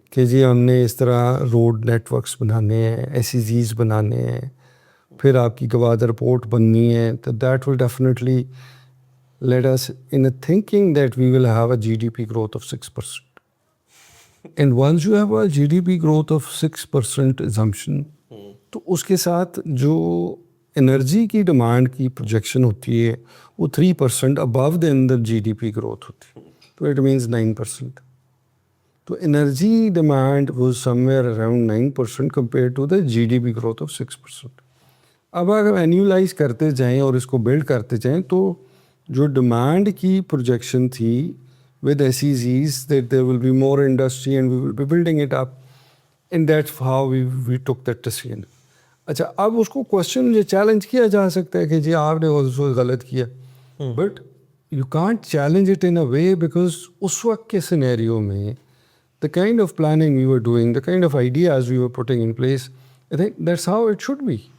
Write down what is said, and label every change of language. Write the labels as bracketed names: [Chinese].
[Urdu] کہ جی ہم نے اس طرح روڈ نیٹ ورکس بنانے ہیں, ایس ای زیز بنانے ہیں, پھر آپ کی گوادر پورٹ بننی ہے, تو [English] That will definitely let us in a thinking that we will have a GDP growth of 6%. And once you have a GDP growth of 6% assumption, [Urdu] تو اس کے ساتھ جو انرجی کی ڈیمانڈ کی پروجیکشن ہوتی ہے وہ [English] 3% above the [Urdu] another GDP growth ہوتی ہے, تو [English] It means 9%. تو energy demand was somewhere around 9% compared to the GDP growth of 6%. [Urdu] اب اگر اینیولائز کرتے جائیں اور اس کو بلڈ کرتے جائیں تو جو ڈیمانڈ کی پروجیکشن تھی [English] With S E Zs that there will be more industry and we will be building it up, and that's how we took that decision. [Urdu] اچھا, اب اس کو کوشچن یہ چیلنج کیا جا سکتا ہے کہ جی آپ نے اس کو غلط کیا, [English] but you can't challenge it in a way because [Urdu] اس وقت کے سینیریو میں [English] the kind of planning we were doing, the kind of ideas we were putting in place, I think that's how it should be.